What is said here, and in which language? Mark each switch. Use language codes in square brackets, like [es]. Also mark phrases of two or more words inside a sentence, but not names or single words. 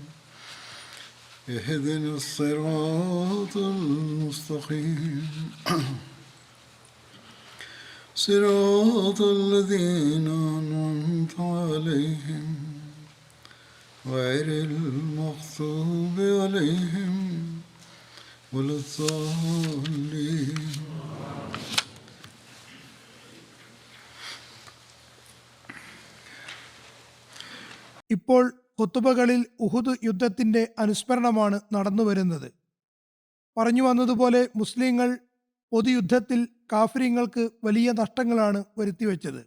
[ar] اهدنا الصراط المستقيم صراط الذين أنعمت عليهم غير المغضوب عليهم ولا الضالين. [ml] ഇപ്പോൾ ഖുതുബകളിൽ ഉഹുദ് യുദ്ധത്തിന്റെ അനുസ്മരണമാണ് നടന്നുവരുന്നത്. പറഞ്ഞു വന്നതുപോലെ മുസ്ലിങ്ങൾ പൊതുയുദ്ധത്തിൽ കാഫിര്യങ്ങൾക്ക് വലിയ നഷ്ടങ്ങളാണ് വരുത്തിവെച്ചത്.